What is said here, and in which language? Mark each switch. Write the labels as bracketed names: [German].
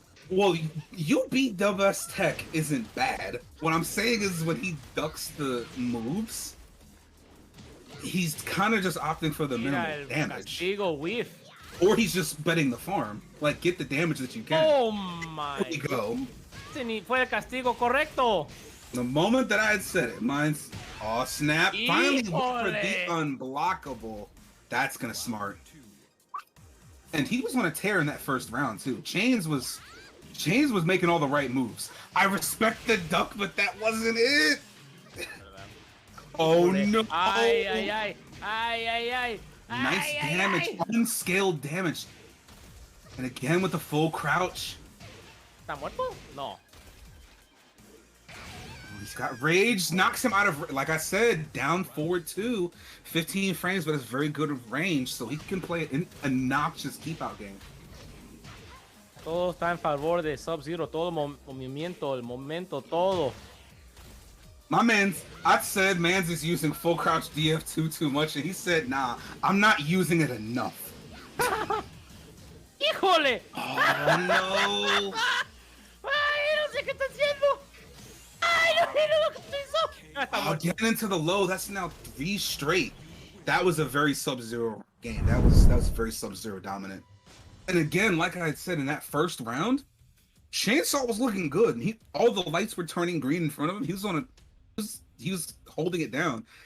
[English] Well, UB dub S tech isn't bad. What I'm saying is when he ducks the moves, he's kind of just opting for the minimal damage. Or he's just betting the farm. Like, get the damage that you can. Oh my. There you go. [Spanish] Fue el castigo correcto. [English] The moment that I had said it, mine's... Oh, snap. Finally went for the unblockable. That's gonna smart. And he was on a tear in that first round, too. Chains was making all the right moves. I respect the duck, but that wasn't it. Oh, no. Ay, ay, ay. Ay, ay, ay. Nice damage, unscaled damage. And again with the full crouch. [Spanish] ¿Está muerto? No. [English] He's got rage, knocks him out of, like I said, down forward 2, 15 frames, but it's very good range, so he can play an obnoxious keep out game. [Spanish] Todo está en favor de SubZero, todo movimiento, el momento, todo. [English] My man's, I said Mans is using full crouch DF2 too much, and he said, nah, I'm not using it enough. [Spanish] ¡Híjole! [English] Oh, no. [Spanish] ¡Ay, no sé qué está haciendo! ¡Ay, no sé lo que hizo! [English] Oh, getting into the low, that's now 3 straight. That was a very SubZero game. That was very SubZero dominant. And again, like I had said in that first round, Chainsaw was looking good. And all the lights were turning green in front of him. He was holding it down.